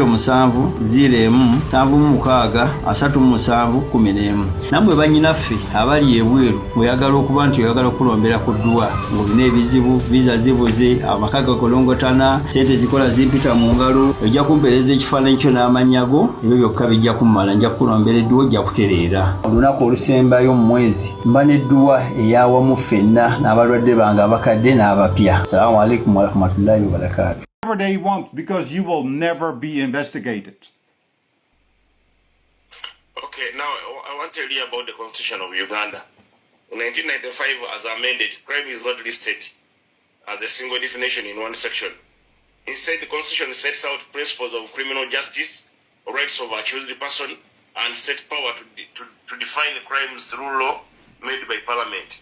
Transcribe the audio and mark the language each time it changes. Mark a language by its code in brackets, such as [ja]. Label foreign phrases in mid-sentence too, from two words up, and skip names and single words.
[lg] 0707363711 namwe banyinaffe abali ebweru oyagala okuba nti oyagala okulombera ku ddwa ng'olina ebizibu visa zibuze amakaga golongotana sente zikola zimpita mu ngalo ojja kumpereza ekifaananyi kyo n'amanyago ebyo byokka bijja kummala nja kulombera edduwa ojja kutereera olunaku olusembayo mu mwezi mba n'edduwa eyawamu ffenna n'abalwadde bange abakadde n'abapya. [ar] السلام عليكم ورحمة الله وبركاته. [en] Whatever they want, because you will never be investigated. Okay, now I want to tell you about the Constitution of Uganda. In 1995, as amended, crime is not listed as a single definition in one section. Instead, the Constitution sets out principles of criminal justice, rights of accused person, and state power to define crimes through law made by Parliament.